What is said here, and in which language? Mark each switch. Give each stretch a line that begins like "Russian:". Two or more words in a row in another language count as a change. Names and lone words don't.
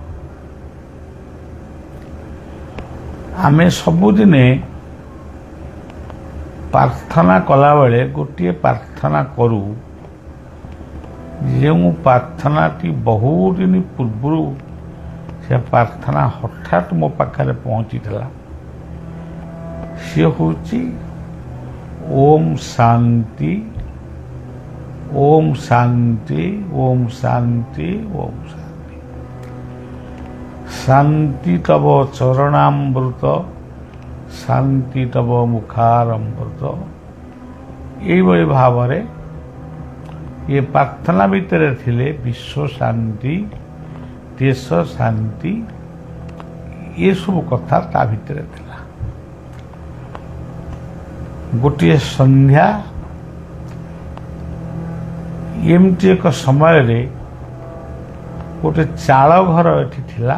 Odia: ଆମେ ସବୁଦିନେ ପ୍ରାର୍ଥନା କଲାବେଳେ ଗୋଟିଏ ପ୍ରାର୍ଥନା କରୁ, ଯେଉଁ ପ୍ରାର୍ଥନାଟି ବହୁତ ଦିନ ପୂର୍ବରୁ ସେ ପ୍ରାର୍ଥନା ହଠାତ୍ ମୋ ପାଖରେ ପହଞ୍ଚିଥିଲା। ସିଏ ହେଉଛି
Sanskrit: ओम् शान्ति ओम् शान्ति ओम् शान्ति ओम् शान्ति ଓମ୍ ଶାନ୍ତି। शांति तव चरणामृत शांति तव मुखारमृत।
Odia: ଯହି ଭାବ ଯେ ପ୍ରାର୍ଥନା ଭିତର ଥିଲେ ବିଶ୍ୱ ଶାନ୍ତି ଦେଶ ଶାନ୍ତି ଯେ ସବୁ କଥା ତା ଭିତର ଥିଲା। ଗୋଟେ ସନ୍ଧ୍ୟା ଏମିତି ଏକ ସମୟ ରେ ଗୋଟେ ଚାଳ ଘର ଏଠି ଥିଲା।